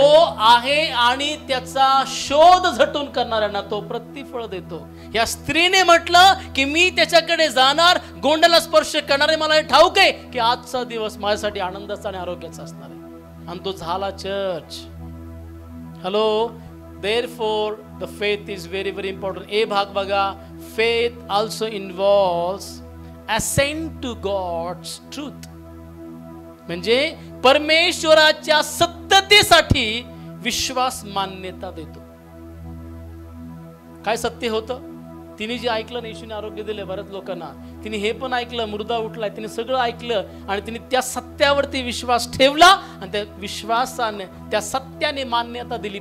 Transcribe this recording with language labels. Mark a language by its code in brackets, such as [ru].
[mr] तो आहे आणि त्याचा शोध झटून करणाऱ्यांना तो प्रतिफळ देतो. या स्त्रीने म्हटलं की मी त्याच्याकडे जाणार, गोंड्याला स्पर्श करणार आहे. मला हे ठाऊक आहे की आजचा दिवस माझ्यासाठी आनंदाचा आणि आरोग्याचा असणार आहे. आणि तो झाला church. Hello. [en] Therefore, the faith is very, very important. [mr] ए भाग बघा. [en] Faith also involves assent to God's truth. [mr] म्हणजे परमेश्वराच्या सत्यतेसाठी विश्वास मान्यता देतो. काय सत्य होतं? तिने जे ऐकलं ना, येशूने आरोग्य दिले बऱ्याच लोकांना, तिने हे पण ऐकलं, मुर्दा उठलाय, तिने सगळं ऐकलं आणि तिने त्या सत्यावरती विश्वास ठेवला आणि त्या विश्वासाने, त्या सत्याने मान्यता दिली.